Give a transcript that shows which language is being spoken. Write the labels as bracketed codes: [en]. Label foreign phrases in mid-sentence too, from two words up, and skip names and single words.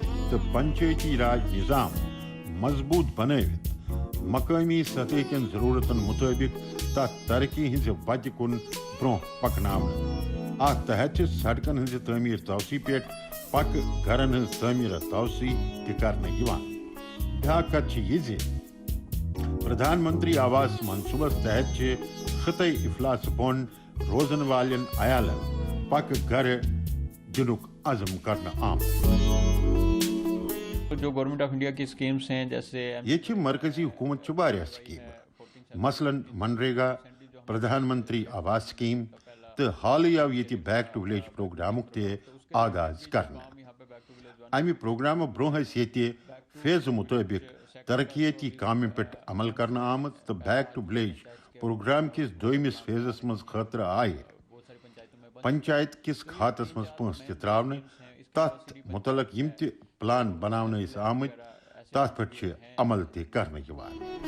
[ks] تہٕ پنچٲیتی راج نظام مضبوٗط بنٲوِتھ مقٲمی سطح کٮ۪ن ضروٗرتن مُطٲبق تتھ ترقی ہٕنٛزِ وتہِ کُن برٛونٛہہ پکناونہٕ اتھ تحت چھِ سڑکن ہٕنٛزِ تعمیٖر توسیع پٮ۪ٹھ پکہٕ گرن ہٕنٛز تعمیٖر توسیع تہِ کرنہٕ یِوان بیٛاکھ کتھ چھِ یہِ زِ پردھان منتری آواس منصوٗبس تحت چھِ خطے افلاس بۄن روزن والٮ۪ن عیالن پکہٕ گرٕ دِنُک عزم کرنہٕ آمُت [ur] جو گورنمنٹ آف انڈیا کی اسکیمز ہیں جیسے [ks] ییٚتہِ چھِ مرکزی حکوٗمت چھِ واریاہ سکیٖمہٕ مثلاً منریگا پردھان منتری آواس سکیٖم تہٕ حالٕے آو ییٚتہِ بیک ٹو ولیج پروگرامُک تہِ آغاز کرنہٕ امہِ پروگرامہٕ برٛونٛہہ ٲسۍ ییٚتہِ فیضہٕ مُطٲبق ترقیتی کامہِ پٮ۪ٹھ عمل کرنہٕ آمٕژ تہٕ بیک ٹو ولیج پروگرام کِس دوٚیمِس فیزس منٛز خٲطرٕ آیہِ پنچایت کِس کھاتس منٛز پونٛسہٕ تہِ ترٛاونہٕ تتھ مُتعلق یِم تہِ پلان بناونہٕ ٲسۍ آمٕتۍ تتھ پٮ۪ٹھ چھِ عمل تہِ کرنہٕ یِوان